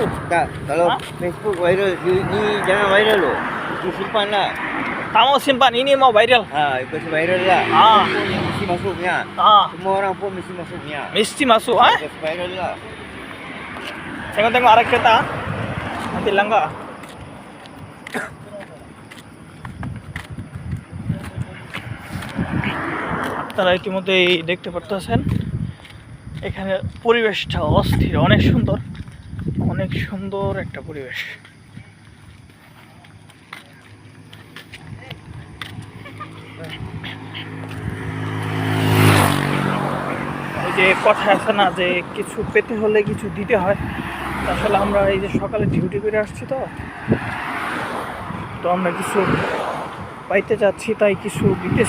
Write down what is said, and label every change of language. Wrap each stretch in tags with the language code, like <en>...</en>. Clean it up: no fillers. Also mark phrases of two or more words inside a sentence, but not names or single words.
<ms>tak, kalau Facebook viral ni jangan viral loh. Disimpan lah. Kamu simpan, ini mau viral. Ikut viral lah. Yang mesti masuknya. Semua orang pun mesti masuknya. Mesti masuk, Ikut viral lah. Tengok-tengok arah kereta. Nanti langgar.</ms> <bn>আপনারা ইতিমধ্যেই দেখতে পারতেছেন এখানে পরিবেশটা অস্থির, অনেক সুন্দর, অনেক সুন্দর একটা পরিবেশ। এই যে কথা আছে না যে কিছু পেতে হলে কিছু দিতে হয়, আসলে আমরা এই যে সকালে ডিউটি করে আসছি, তো আমরা কিছু পাইতে যাচ্ছি, তাই কিছু দিতেছি।</bn>